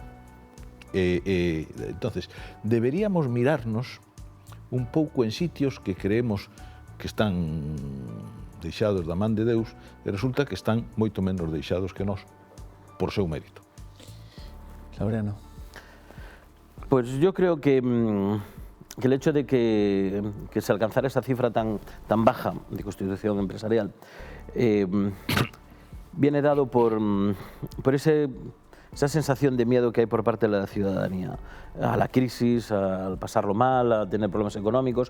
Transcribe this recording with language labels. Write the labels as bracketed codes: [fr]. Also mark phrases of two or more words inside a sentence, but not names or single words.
[es] Entonces, deberíamos mirarnos [gl] un pouco en sitios que creemos que están deixados da man de Deus e resulta que están moito menos deixados que nós por seu mérito. Laureano. [es] Pues yo creo que el hecho de que se alcanzara esa cifra tan baja de constitución empresarial viene dado por esa sensación de miedo que hay por parte de la ciudadanía a la crisis, al pasarlo mal, a tener problemas económicos.